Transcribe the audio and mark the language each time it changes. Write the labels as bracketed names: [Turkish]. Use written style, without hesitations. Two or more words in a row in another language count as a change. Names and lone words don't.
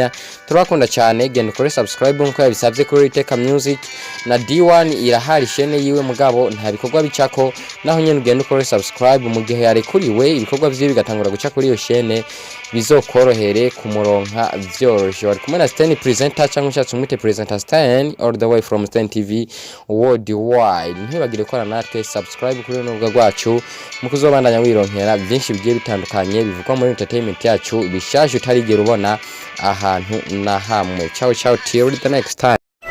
[Rundi] Turabakunda cyane, genda kuri subscribe nkuko yabisabye kuri Iteka music na D1. One irahari shene yiwe mugabo nta bikorwa bicako, naho nyene ugenda ukore subscribe mu gihe yarekuriwe ibikorwa vyiwe bigatangura guca kuri iyo shene bizokorohere kumuronka vyoroshe. Wari kumwe na Sten presenter cyangwa ushatse umwite presenter Sten [English] all the way from [Rundi] Sten TV worldwide. Ntibagire ko natwe subscribe kuri runo rubuga rwacu mu kuzobandanya wironkera byinshi bigiye bitandukanye bivugwa muri entertainment yacu bishashe utarigera ubona ahantu na hamwe. [Italian] Ciao ciao [English] till the next time.